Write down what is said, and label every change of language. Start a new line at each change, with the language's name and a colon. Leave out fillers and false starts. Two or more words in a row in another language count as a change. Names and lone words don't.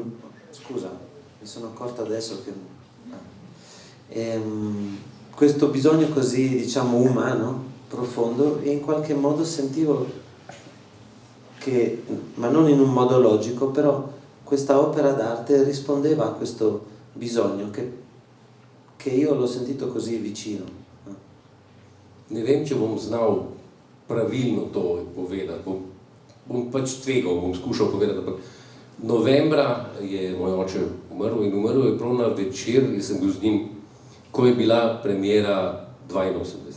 Italian: Scusa, mi sono accorta adesso che questo bisogno così, diciamo, umano, profondo, e in qualche modo sentivo che, ma non in un modo logico, però questa opera d'arte rispondeva a questo bisogno che io l'ho sentito così vicino.
Slovenian: Ne vem, če bom znal pravilno to povedati, bom pač tvegal, bom skušal povedati, ampak novembra je moj oče umrl in umrl je prav na večer, in sem bil z njim, ko je bila premiera 82.